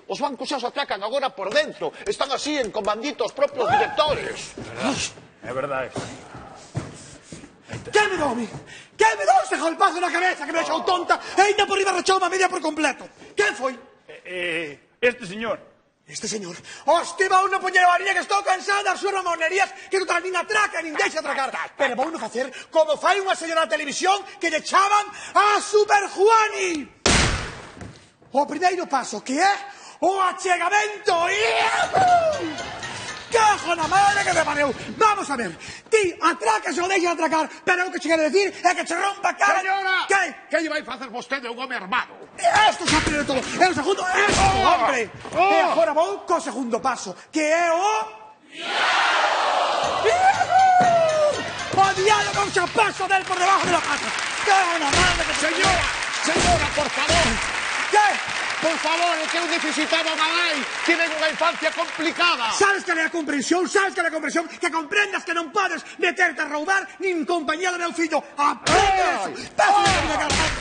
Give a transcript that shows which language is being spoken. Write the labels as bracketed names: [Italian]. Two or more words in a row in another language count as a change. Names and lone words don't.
[Galician] Os bancos xa se atracan agora por dentro. Están así en comanditos propios directores. É verdade. ¿Qué me dou, mi? ¿Qué me dou ese golpazo na cabeza que me deixou tonta e ainda por riba rachou a media por completo? Quen foi? Este señor. Este señor. Hostia, va uno poñer a varilla que estou cansada das súas ramonerías que non tal nin atraca nin deixa atracar. Pero va uno facer como fai unha señora na televisión que lle chaman a Super Juani. O primeiro paso que é o achegamento. ¡Cajo na madre que te pariu! Vamos a ver, ti atracas ou deixas atracar, pero o que che quero decir é que che rompa a cara... Señora, Que? que lle vai facer vostede un home armado? Esto xa primeiro todo, e o segundo, esto, hombre! E agora vou co segundo paso, que é o... [Spanish] ¡Diálogo! [Galician] O diálogo xa [Spanish] paso del por debajo de la pata. [Galician] ¡Cajo na madre que... Señora, por favor. ¿Qué? Por favor, é que eu necesitaba unha nai. Tienen unha infancia complicada. Sabes que é a comprensión, sabes que é a comprensión, que comprendas que non podes meterte a roubar nin compañía do meu fillo. [Spanish] Aprende eso. Paso de la cara.